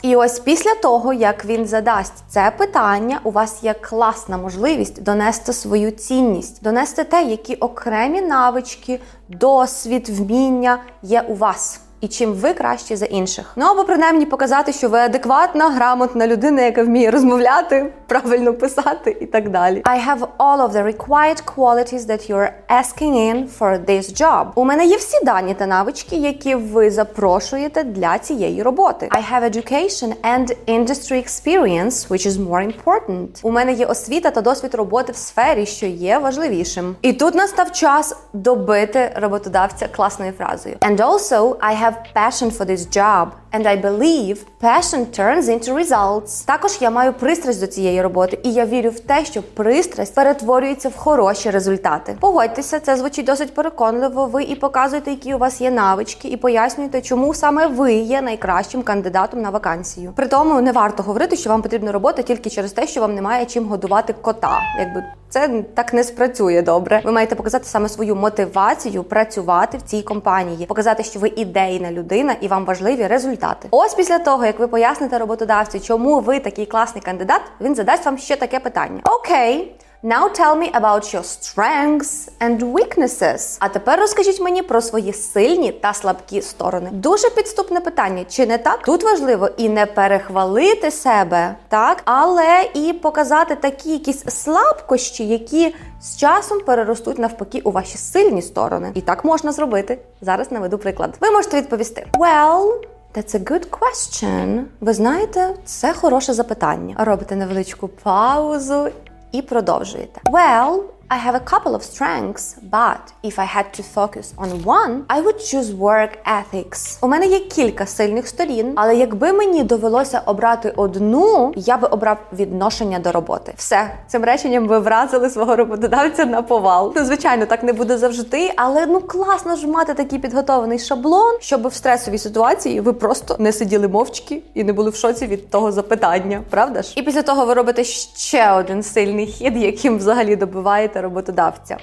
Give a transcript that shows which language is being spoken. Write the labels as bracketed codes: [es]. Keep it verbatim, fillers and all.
[uk] І ось після того, як він задасть це питання, у вас є класна можливість донести свою цінність, донести те, які окремі навички, досвід, вміння є у вас. і чим ви кращі за інших. Ну або принаймні показати, що ви адекватна, грамотна людина, яка вміє розмовляти, правильно писати і так далі. [en] I have all of the required qualities that you're asking in for this job. [uk] У мене є всі дані та навички, які ви запрошуєте для цієї роботи. [en] I have education and industry experience, which is more important. [uk] У мене є освіта та досвід роботи в сфері, що є важливішим. І тут настав час добити роботодавця класною фразою. [en] And also, I have passion for this job. And I believe passion turns into results. [uk] Також я маю пристрасть до цієї роботи, і я вірю в те, що пристрасть перетворюється в хороші результати. Погодьтеся, це звучить досить переконливо. Ви і показуєте, які у вас є навички, і пояснюєте, чому саме ви є найкращим кандидатом на вакансію. При тому не варто говорити, що вам потрібна робота тільки через те, що вам немає чим годувати кота. Якби це так не спрацює добре. Ви маєте показати саме свою мотивацію працювати в цій компанії, показати, що ви ідейна людина і вам важливі результати. Ось після того, як ви поясните роботодавцю, чому ви такий класний кандидат, він задасть вам ще таке питання. [en] Окей, now tell me about your strengths and weaknesses. [uk] А тепер розкажіть мені про свої сильні та слабкі сторони. Дуже підступне питання, чи не так? Тут важливо і не перехвалити себе, так, але і показати такі якісь слабкощі, які з часом переростуть навпаки у ваші сильні сторони. І так можна зробити. Зараз наведу приклад. Ви можете відповісти. [en] Well... That's a good question. [uk] Ви знаєте, це хороше запитання. Робите невеличку паузу і продовжуєте. [en] Well, I have a couple of strengths, but if I had to focus on one, I would choose work ethics. [uk] У мене є кілька сильних сторін, але якби мені довелося обрати одну, я би обрав відношення до роботи. Все, цим реченням ви вразили свого роботодавця на повал. Ну, звичайно, так не буде завжди, але ну класно ж мати такий підготовлений шаблон, щоб в стресовій ситуації ви просто не сиділи мовчки і не були в шоці від того запитання, правда ж? І після того ви робите ще один сильний хід, яким взагалі добиваєте роботодавця.